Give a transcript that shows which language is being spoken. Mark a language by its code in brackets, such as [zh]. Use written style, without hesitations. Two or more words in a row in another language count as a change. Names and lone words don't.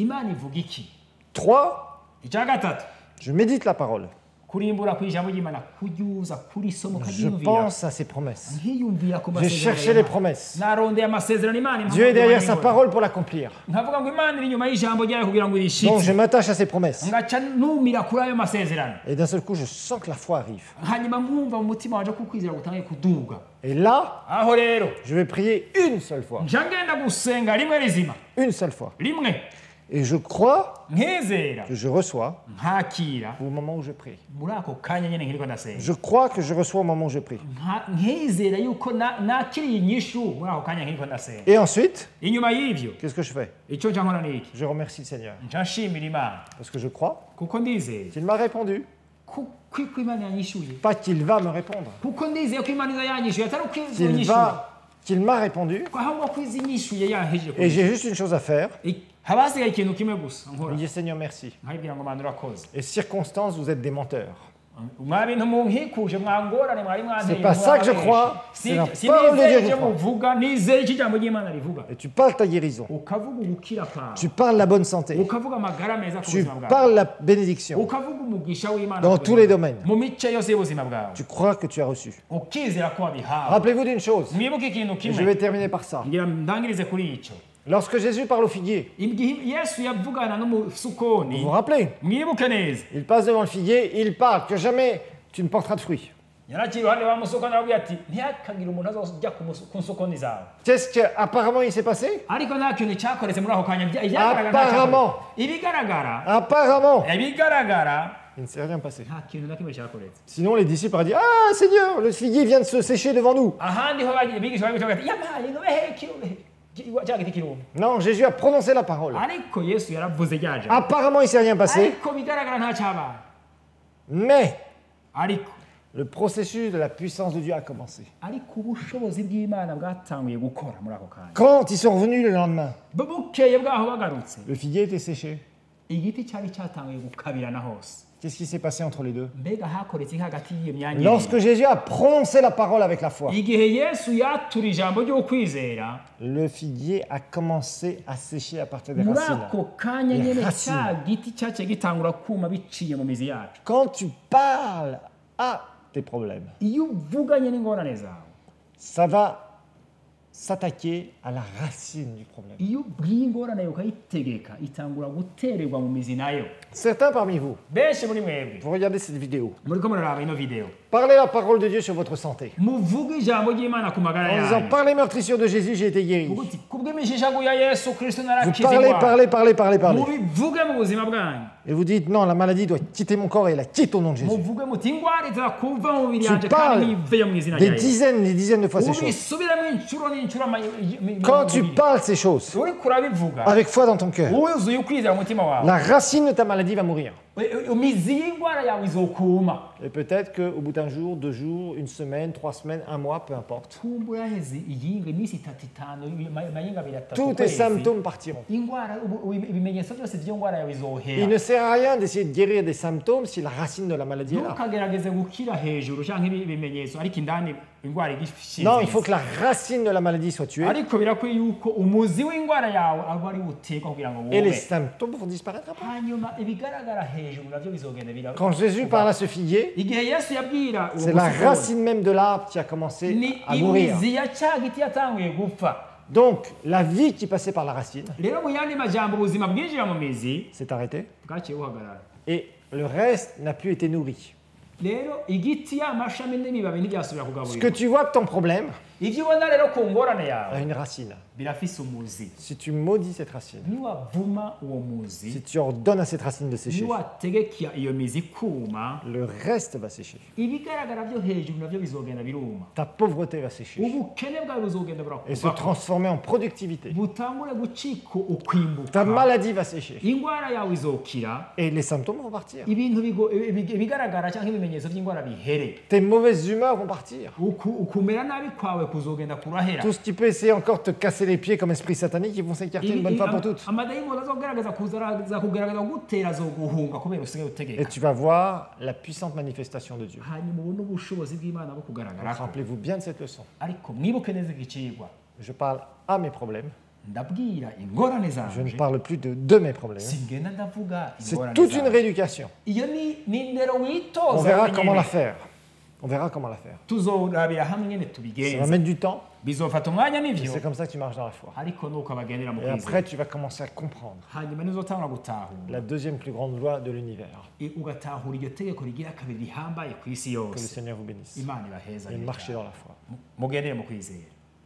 [rn] Imana ivuga iki? 3, icya gatatu [fr] je médite la parole. [rn] kurimbura ku ijambo ry'Imana kuryuza kurisomo [fr] Je [rn] karyumvira. [fr] pense à ses promesses. [rn] Nkiyumvira ku [fr] Je [rn] masezerano. [fr] cherchais les promesses. [rn] Narondeye amasezerano Imana. [fr] Dieu est derrière sa parole pour l'accomplir. [rn] Nkavuga ngo Imana iri inyuma y'ijambo ryayo kugira ngo [fr] Donc [rn] irishitse. [fr] je m'attache à ses promesses. [rn] Ngaca numira kuri ayo masezerano. [fr] Et d'un seul coup, je sens que la foi arrive. [rn] Hanyuma nkumva mu mutima wanje ko kwizera gutangiye kuduga. [fr] Et là, [rn] Aho rero [fr] je vais prier une seule fois. [rn] nja ngenda gusenga rimwe rizima. [fr] Une seule fois. [rn] Rimwe [fr] Et je crois [rn] nkizera [fr] que je reçois [rn] nkakira [fr] au moment où je prie. [rn] muri ako kanya nyene nkiriko ndasenga. [fr] Je crois que je reçois au moment où je prie. [rn] Nkizera yuko nakiriye inyishu muri ako kanya nkiriko ndasenga. [fr] Et ensuite, [rn] Inyuma y'ivyo [fr] qu'est-ce que je fais? [rn] ico nja nkora niki? [fr] Je remercie le Seigneur. [rn] Nja nshimira Imana [fr] Parce que je crois [rn] kuko ndizeye [fr] qu'il m'a répondu. [rn] ko Imana yanyishuye. [fr] Pas qu'il va me répondre. [rn] Kuko ndizeye ko Imana yanyishuye atari ukwizonyishuye. [fr] Qu'il m'a répondu. [rn] Ahubwo kwizinyishuye yaheje. [fr] Et j'ai juste une chose à faire. [rn] Habasigaye ikintu kimwe gusa nkora. [fr] Je dis Seigneur merci. [rn] Nkabwira ngo Mana urakoze. [fr] Et circonstances, vous êtes des menteurs. [rn] Mwabintu munkikuje mwangorane mwari mwanteye. [fr] C'est pas ça que je crois. C'est la parole de Dieu que je crois. [rn] Uvuga nizeye ijambo ry'Imana rivuga. [fr] Et tu parles ta guérison. [rn] Ukavuga ubukira kwawe. [fr] Tu parles la bonne santé. [rn] Ukavuga amagara meza ku [fr] Tu [rn] buzima bwawe. [fr] parles la bénédiction. [rn] Ukavuga umugisha w'Imana [fr] Dans tous les domaines. [rn] mu mice yose y'ubuzima bwawe. [fr] Tu crois que tu as reçu. [rn] Ukizera ko wabihawe. [fr] Rappelez-vous d'une chose. [rn] Mwibuke ikintu [fr] Et je [rn] kimwe. [fr] vais terminer par ça. [rn] Ngira ndangirize kuri ico. [fr] Lorsque Jésus parle au figuier, [rn] Yesu yavugana [fr] vous [rn] n'umusukoni. [fr] vous rappelez, [rn] Mwibuke neza. [fr] il passe devant le figuier, il parle que jamais tu ne porteras de fruits. [rn] Yarakiri iruhande wa musukoni arabwira ati ntihakagire umuntu azojya ku nsukoni zawe. [fr] Qu'est-ce qu'apparemment il s'est passé? [rn] Ariko nta kintu cyakoretse muri ako kanya. [fr] Apparemment. [rn] Ibigaragara. [fr] Apparemment. [rn] Ibigaragara. [fr] Il ne s'est rien passé. [rn] Nta kintu na kimwe cyakoretse. [fr] Sinon les disciples auraient dit, ah Seigneur, le figuier vient de se sécher devant nous. [rn] Ahandi ho abigisha babivuga bati yamaye ngo behe cya giti kirumye. [fr] Non, Jésus a prononcé la parole. [rn] Ariko Yesu yaravuze ryaje. [fr] Apparemment il ne s'est rien passé. [rn] Ariko bigaragara nta cyabaye. [fr] Mais [rn] Ariko [fr] le processus de la puissance de Dieu a commencé. [rn] Ariko ubushobozi bw'Imana bwatanguye gukora muri ako kanya. [fr] Quand ils sont revenus le lendemain, [rn] Bukeye bwaho bagarutse. [fr] le figuier était séché. [rn] Igiti cyari cyatanguye gukabirana hose. [fr] Qu'est-ce qui s'est passé entre les deux? [rn] Mbega hakoretse hagati y'iyo myanya. [fr] Lorsque Jésus a prononcé la parole avec la foi, [rn] igihe Yesu yatura ijambo ryo kwizera, [fr] le figuier a commencé à sécher à partir des [rn] muri [fr] racines. [rn] ako kanya [fr] Les [rn] nyene [fr] racines. [rn] cya giti cyaciye gitangura kuma biciye mu mizi yacu. [fr] Quand tu parles à tes problèmes, [rn] Iyo uvuganye n'ingorane zawe, [fr] ça va s'attaquer à la racine du problème. [rn] iyo ubwiye ingorane yawe ukayitegeka itangura gutererwa mu mizi nayo. [fr] Certains parmi vous, [rn] Benshi muri mwebwe [fr] vous regardez cette vidéo, [rn] muriko muraraba ino video, [fr] Parlez la parole de Dieu sur votre santé. [rn] muvuge ijambo ry'Imana ku magara [fr] En disant, [rn] yanyu. [fr] par les meurtrissures de Jésus, j'ai été guéri. Vous [rn] Uguti kubw'imishishago ya Yesu Kristo [fr] parlez, [rn] narakizwa. [fr] parlez. [rn] Mubivuge mu buzima bwanyu. [fr] Et vous dites, non, la maladie doit quitter mon corps et elle quitte au nom de Jésus. [rn] Muvuge muti ingwara iza kuva mu mubiri [fr] Tu [rn] yanje [fr] parles [rn] kandi niveyo mu izina [fr] des [rn] rya Yesu. [fr] dizaines de fois ces choses. [rn] Ubisubiramo inshuro n'inshuro [fr] Quand tu parles ces choses, [rn] uriko urabivuga [fr] avec foi dans ton cœur, [rn] wuzuye ukwizera mu mutima wawe, [fr] la racine de ta maladie va mourir. [rn] imizi y'ingwara yawe izokuma. [fr] Et peut-être qu'au bout d'un jour, 2 jours, 1 semaine, 3 semaines, 1 mois, peu importe, [rn] kumbura heze iyinga iminsi itatu itanu mayinga abiri atatu [fr] tous tes symptômes partiront. [rn] ingwara ibimenyetso byose by'iyo ngwara yawe [fr] Il [rn] izohera. [fr] ne sert à rien d'essayer de guérir des symptômes si la racine de la maladie est là. [rn] ntukagerageze gukira hejuru canke ibimenyetso ariko indani ingwara igishinze. [fr] Non, il faut que la racine de la maladie soit tuée [rn] ariko birakwiye yuko umuzi w'ingwara yawe aba ari utekwa kugira ngo [fr] et les [rn] wowe [fr] symptômes vont disparaître après. [rn] hanyuma ibigaragara hejuru navyo bizogenda bira. [fr] Quand Jésus parle à ce figuier, [rn] igihe Yesu yabwira uwo [fr] c'est la [rn] musokoni, [fr] racine même de l'arbre qui a commencé [rn] ni [fr] à mourir. [rn] imizi ya ca giti yatanguye gupfa. [fr] Donc, la vie qui passait par la racine [rn] rero mu yandi majambo ubuzima bwinjira mu mizi [fr] s'est arrêtée [rn] bwaciye buhagarara. [fr] et le reste n'a plus été nourri. [rn] rero igiti amashami n'ibibabi ntibyasubira [fr] Ce que [rn] kugaburirwa. [fr] tu vois que ton problème [rn] ivyo ubona rero ku ngorane [fr] a [rn] yawe [fr] une racine. [rn] birafise umuzi. [fr] Si tu maudis cette racine, [rn] niwavuma uwo muzi, [fr] si tu ordonnes à cette racine de sécher, [rn] niwategeka iyo mizi kuma, [fr] le reste va sécher. [rn] ibigaragara byo hejuru navyo bizogenda biruma. [fr] Ta pauvreté va sécher [rn] ubukene bwawe buzogenda [fr] et se [rn] burakuba, [fr] transformer en productivité. [rn] butangure gucika [fr] Ta [rn] ukwimbuka, [fr] maladie va sécher [rn] ingwara yawe izokira, [fr] et les symptômes vont partir. [rn] ibintu ibigaragara cyangwa ibimenyetso by'ingwara bihere, [fr] Tes mauvaises humeurs vont partir. [rn] ukumera nabi kwawe kuzogenda kurahera. [fr] Tout ce qui peut essayer encore de te casser les pieds comme esprit satanique, ils vont s'écarter une bonne fois pour toutes. [rn] amadayimoni azogaragaza kugaragaza gutera azoguhunga kubera usigaye [fr] Et [rn] utegeka. [fr] tu vas voir la puissante manifestation de Dieu. [rn] hanyuma ubone ubushobozi bw'Imana bwo [fr] Donc, [rn] kugaragara. [fr] rappelez-vous bien de cette leçon. [rn] ariko mwibuke neza igicigwa, [fr] Je parle à mes problèmes. [rn] ndabwira ingorane [fr] Je ne [rn] zanje, [fr] parle plus de mes problèmes. [rn] singenda ndavuga [fr] C'est [rn] ingorane [fr] toute une [rn] zanje. [fr] rééducation. [rn] iyo ni indero [fr] On [rn] witoza [fr] verra [rn] wenyine. [fr] comment la faire. On verra comment la faire. [rn] tuzorabira hamwe nyene [fr] Ça va [rn] tubigenza, [fr] mettre du temps. [rn] bizofata umwanya [fr] Et [rn] n'ivyo, [fr] c'est comme ça que tu marches dans la foi. [rn] ariko nuko abagendera mu [fr] Et [rn] kwizera, [fr] après, tu vas commencer à comprendre [rn] hanyuma nizotangura gutahura [fr] la deuxième plus grande loi de l'univers. [rn] ugatahura iryo tegeko rigira kabiri rihambaye ku isi [fr] Que le [rn] yose. [fr] Seigneur vous bénisse. [rn] Imana ibaheza [fr] Et marchez dans la foi. [rn] mugendere mu kwizera.